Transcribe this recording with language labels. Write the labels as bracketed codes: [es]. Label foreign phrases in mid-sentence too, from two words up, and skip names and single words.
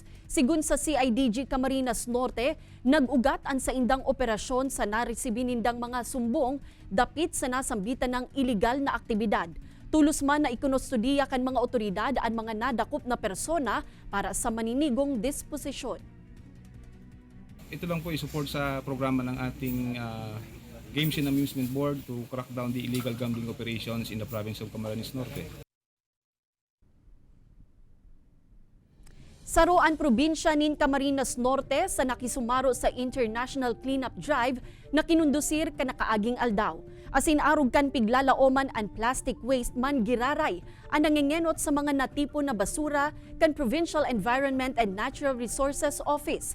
[bik] Sigun sa CIDG Camarines Norte, nag-ugat ang sa indang operasyon sa naresibinindang mga sumbong dapit sa nasambitan ng iligal na aktibidad. Tulos man na ikunostudiya kan mga otoridad ang mga nadakop na persona para sa maninigong disposisyon. [tl] Ito lang po i-support sa programa ng ating [en] Games and Amusement Board to crack down the illegal gambling operations in the province of Camarines Norte. [bik] Saruan probinsya nin Camarines Norte sa nakisumaro sa International Cleanup Drive na kinundusir kanakaaging aldaw. Asin arog kan piglalaoman ang [en] plastic waste [bik] man giraray ang nangingenot sa mga natipo na basura kan Provincial Environment and Natural Resources Office.